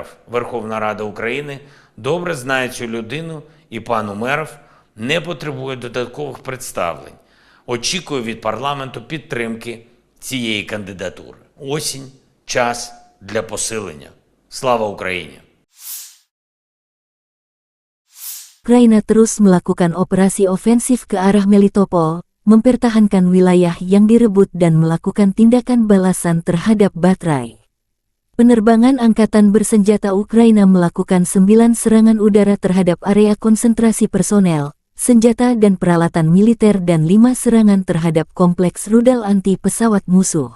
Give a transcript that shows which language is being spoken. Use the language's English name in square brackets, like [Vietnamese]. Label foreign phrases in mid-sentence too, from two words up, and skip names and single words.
[Ukrainian] Верховна Рада України добре знає цю людину, і пан Умеров не потребує додаткових представлень. Очікую від парламенту підтримки цієї кандидатури. Осінь – час для посилення. Слава Україні! [Indonesian] Ukraina terus melakukan operasi ofensif ke arah Melitopol, mempertahankan wilayah yang direbut dan melakukan tindakan balasan terhadap Bahtray. Penerbangan angkatan bersenjata Ukraina melakukan 9 serangan udara terhadap area konsentrasi personel, senjata dan peralatan militer dan 5 serangan terhadap kompleks rudal anti pesawat musuh.